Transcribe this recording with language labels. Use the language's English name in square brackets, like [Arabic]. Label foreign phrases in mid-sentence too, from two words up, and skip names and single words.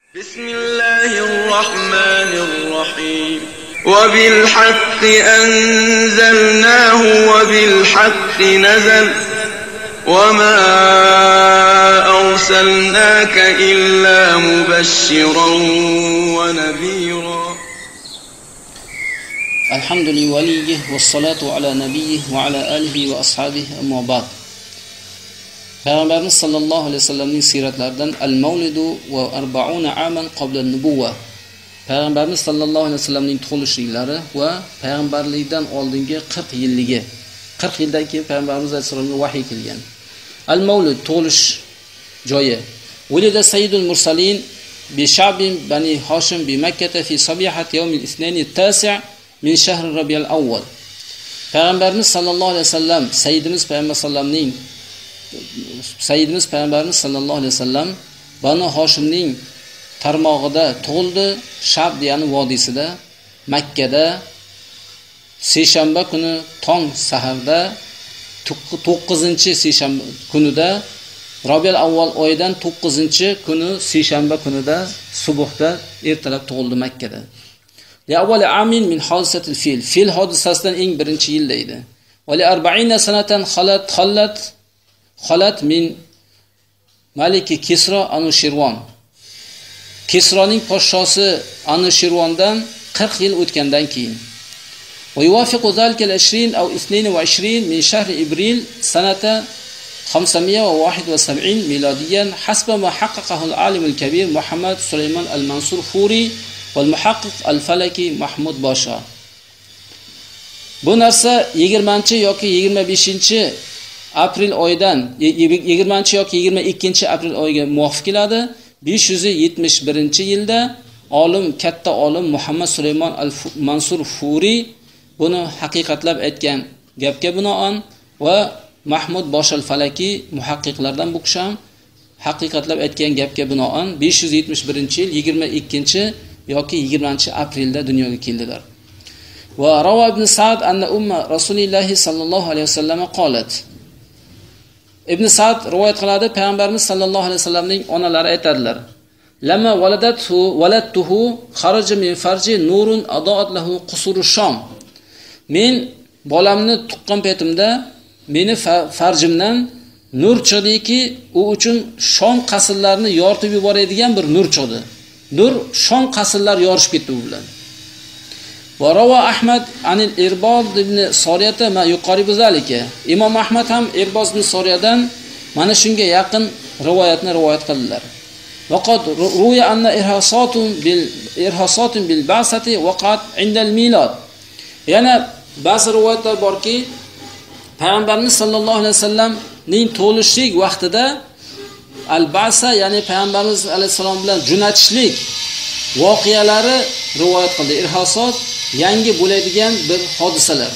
[Arabic] بسم الله الرحمن الرحيم وبالحق أنزلناه وبالحق نزل وما أرسلناك إلا مبشرا ونذيرا الحمد لله والصلاة على نبيه وعلى آله وأصحابه أما بعد. [Uzbek] Peygamberimiz [Arabic] صلى الله عليه وسلم [Uzbek] siratlaridan [Arabic] المولد و40 عاما قبل النبوة. [Uzbek] Peygamberimiz [Arabic] صلى الله عليه وسلم [Uzbek] tug'ilishliklari va payg'ambarlikdan oldingi 40 yilligi. 40 yildan keyin payg'ambarimiz alayhisolamga vahiy kelgan. Al-mavlid tug'ilish joyi. [Arabic] ولد سيد المرسلين بشعب بني هاشم بمكة في صبيحة يوم الاثنين التاسع من شهر ربيع الأول. [Uzbek] Payg'ambarimiz [Arabic] صلى الله عليه وسلم [Uzbek] sayyidimiz payg'ambarimiz [Arabic] صلى الله عليه وسلم [Uzbek] Banu Hoshimning tarmog'ida tug'ildi, Shab degani vodiysida, Makkada seshanba kuni tong saharda 9-seshanba kunida Rabiul avval oyidan 9-kuni seshanba kunida subuhda ertalab tug'ildi Makkada. [Arabic] لأول عام من حادثة الفيل [Uzbek] hodisasidan eng birinchi yilda edi. [Arabic] ولـ40 سنة خلت من ملك كسرى أنوشروان. [Uzbek] Kisroning podshosi Anushirvondan 40 yil o'tgandan keyin. [Arabic] ويوافق ذلك الـ20 أو 22 من شهر إبريل سنة 571 ميلاديا حسب ما حققه العالم الكبير محمد سليمان المنصور فوري والمحقق الفلكي محمود باشا. [Uzbek] Bu narsa 20 yoki 25 aprel oyidan 20 yoki 22 aprel oyiga muvofiq keladi. 571-yilda katta olim Muhammad Sulaymon al-Mansur Furi buni haqiqatlab aytgan gapga binoan va Mahmud Boshal Falaki muhaqqiqlardan bu kishi ham haqiqatlab aytgan gapga binoan 571-yil 22 yoki 20-aprelda dunyoga keldilar. [Arabic] وروى ابن سعد أن أم رسول الله صلى الله عليه وسلم قالت. [Uzbek] Ibn Sa'd rivoyat qiladi, payg'ambarimiz [Arabic] صلى الله عليه وسلم [Uzbek] onalari aytadilar: [Arabic] "لما ولدته خرج من فرجي نور أضاءت له قصور الشام." [Uzbek] Men bolamni tuqqan paytimda meni farjimdan nur chiqdiki, u uchun Shom qasrlarini yoritib yuboradigan bir nur chiqdi. Nur Shom qasrlar yorishib ketdi u bilan. [Arabic] وروى أحمد عن العرباض بن سارية ما يقارب ذلك. [Uzbek] Imom Ahmad ham Irbad ibn Soriyadan mana shunga yaqin rivoyat qildilar. [Arabic] وقد روي أن إرهاصات بالبعثة وقعت عند الميلاد. [Uzbek] Yana ba'zi rivoyatlar borki, payg'ambarimiz [Arabic] صلى الله عليه وسلم [Uzbek] tug'ilishlik vaqtida al-ba'sa, ya'ni payg'ambarimiz alayhisalom bilan jo'natishlik voqealari rivoyat qildi. Irhasot yangi bo'ladigan bir hodisalar.